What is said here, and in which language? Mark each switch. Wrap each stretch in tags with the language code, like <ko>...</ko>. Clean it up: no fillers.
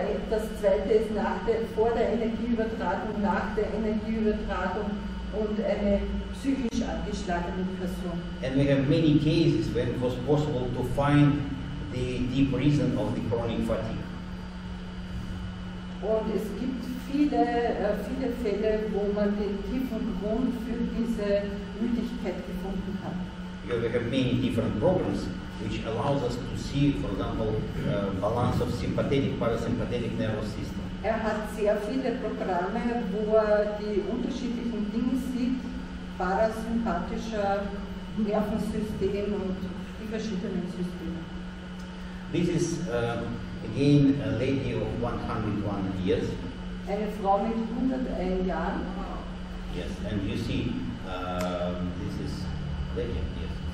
<de>Das zweite ist vor der Energieübertragung, nach der Energieübertragung und eine psychisch angeschlagene Person.</de> <en>And we have many cases when it was possible to find the deep reason of the chronic fatigue.</en> <de>Und es gibt viele Fälle, wo man den tiefen Grund für diese Müdigkeit gefunden hat.</de> <en>Because we have many different programs which allows us to see, for example, balance of sympathetic, parasympathetic nervous system.</en> <de>Hat sehr viele Programme, wo die unterschiedlichen Dinge sieht, parasympathischer Nervensystem und die verschiedenen Systeme.</de> <en>This is again a lady of 101 years.</en> <de>Eine Frau mit 101 Jahren.</de> <en>Yes, and you see, this is legend, yes.</en>